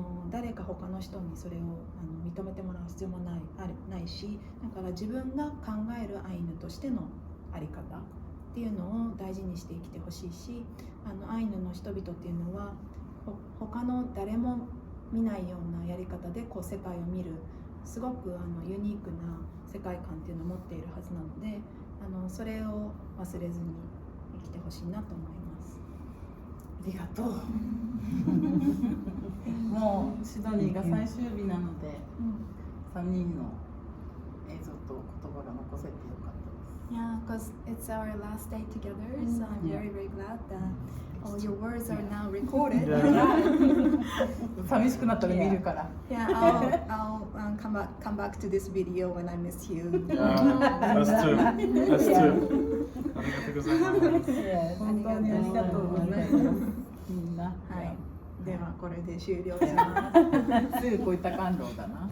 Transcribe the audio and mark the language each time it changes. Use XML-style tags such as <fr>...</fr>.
<ja>誰か他の人にそれを認めてもらう必要もないし、だから自分が考えるアイヌとしての在り方っていうのを大事にして生きてほしいし、アイヌの人々っていうのは他の誰も見ないようなやり方でこう世界を見る、すごくユニークな世界観っていうのを持っているはずなので、それを忘れずに生きてほしいなと思います。ありがとう。もうシドニーが最終日なので、3人の映像と言葉が残せてよかったです。</ja> <en>Yeah, because it's our last day together, so I'm very, very glad that all your words are now recorded.</en> <ja>寂しくなったら見るから。</ja> <en>Yeah, I'll come back to this video when I miss you. Us too. Us too.</en> <ja>ありがとうございます。本当にありがとうございます。みんな。はい。ではこれで終了します。すぐこういった感動だな。</ja>